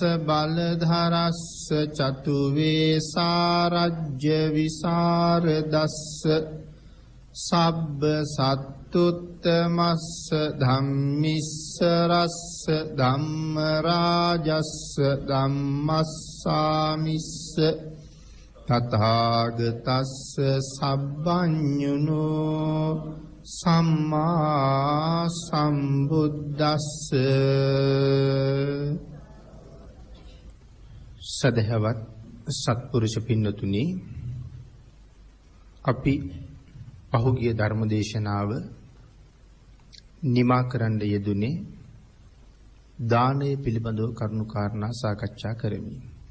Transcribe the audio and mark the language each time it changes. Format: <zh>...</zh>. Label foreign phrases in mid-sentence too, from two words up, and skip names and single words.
<pi>බලධරස්ස චතු වේසාරජ්‍ය විසරදස්ස සබ්බ සත්තුත්තමස්ස ධම්මිස්සරස්ස ධම්ම රාජස්ස ධම්මස්සාමිස්ස තථාගතස්ස සබ්බඤුනෝ සම්මා සම්බුද්දස්ස.</pi> <si>සදහවත් සත්පුරුෂ පින්නතුනි, අපි පහුගිය ධර්මදේශනාව නිමා කරන්න යෙදුනේ දානය පිළිබඳව කරුණු කාරණා සාකච්ඡා කරමින්.</si>